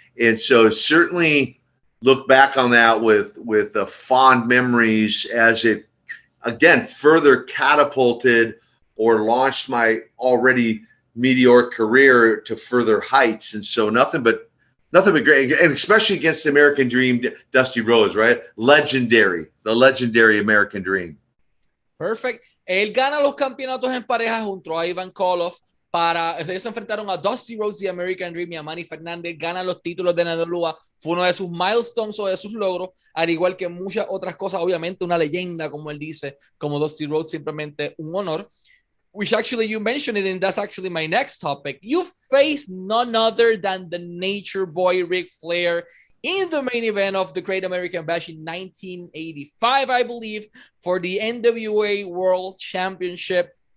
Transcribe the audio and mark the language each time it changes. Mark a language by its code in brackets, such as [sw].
[en] And so certainly look back on that with fond memories, as it again further catapulted or launched my already meteoric career to further heights. And so nothing but great, and especially against the American Dream, Dusty Rhodes, right? The legendary American Dream. Perfect. [es] Él gana los campeonatos en pareja junto a Ivan Koloff. Ellos se enfrentaron a Dusty Rhodes y American Dream, y a Manny Fernández. Ganan los títulos de NWA. Fue uno de sus milestones o de sus logros, al igual que muchas otras cosas. Obviamente una leyenda, como él dice, como Dusty Rhodes, simplemente un honor. [en] Which actually you mentioned it, and that's actually my next topic. You faced none other than the Nature Boy Ric Flair in the main event of the Great American Bash in 1985, I believe, for the NWA World Championship.